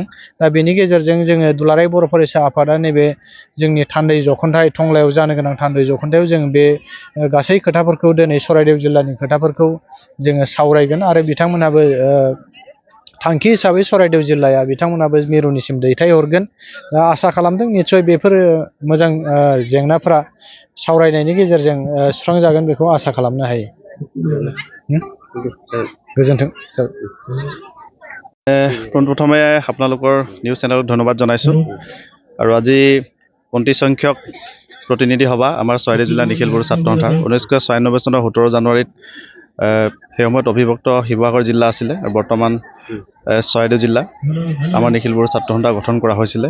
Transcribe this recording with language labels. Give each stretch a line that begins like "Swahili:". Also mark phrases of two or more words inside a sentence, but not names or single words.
Bodo: दा बेनि गेजेरजों जोङो दुलाराय बर' फरायसा आफादा नैबे जोंनि थान्दै जख'न्थाइ टंलायाव जानो गोनां थान्दै जख'न्थायाव जों बे गासै खोथाफोरखौ दिनै चराइदेव जिल्लानि खोथाफोरखौ जोङो सावरायगोन आरो बिथांमोनाबो थांखि हिसाबै चराइदेव जिल्लाया बिथांमोनाबो मिरुनिसिम दैथायहरगोन। दा आसा खालामदों निस्सय बेफोर मोजां जेंनाफोरा सावरायनायनि गेजेरजों सुस्रांजागोन बेखौ आसा खालामनो हायो। गोजोन्थों।
Assamese: পোনপ্ৰথমে আপোনালোকৰ
English: news channel
Assamese: ধন্যবাদ জনাইছোঁ। আৰু আজি 29 সংখ্যক প্ৰতিনিধি সভা আমাৰ চৰাইদেউ জিলা নিখিল বড়ো ছাত্ৰ সন্থাৰ 1996 চনৰ 17 জানুৱাৰীত সেই সময়ত অবিভক্ত শিৱসাগৰ জিলা আছিলে আৰু বৰ্তমান চৰাইদেউ জিলা আমাৰ নিখিল বড়ো ছাত্ৰ সন্থা গঠন কৰা হৈছিলে।